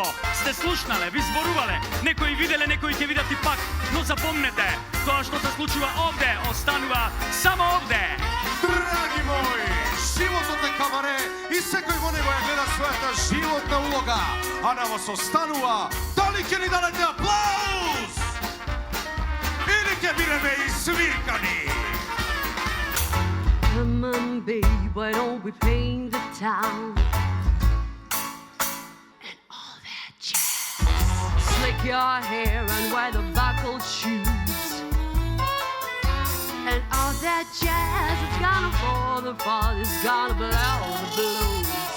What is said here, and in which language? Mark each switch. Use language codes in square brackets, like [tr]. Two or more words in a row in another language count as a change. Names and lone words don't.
[mk] Сте слушнале, ви зборувале, некои виделе, некои ќе видат и пак, но запомнете, тоа што се случува овде, останува само овде. Драги мои, животот е кабаре и секој во него ја гледа својата животна улога, а на вас останува, дали ќе ни дадете аплауз? Или ќе бидеме извиркани? [en] Come on, babe, why don't we paint the town? And all that jazz. Slick your hair and wear the buckled shoes. And all that jazz, it's gonna fall apart, it's gonna blow the blues.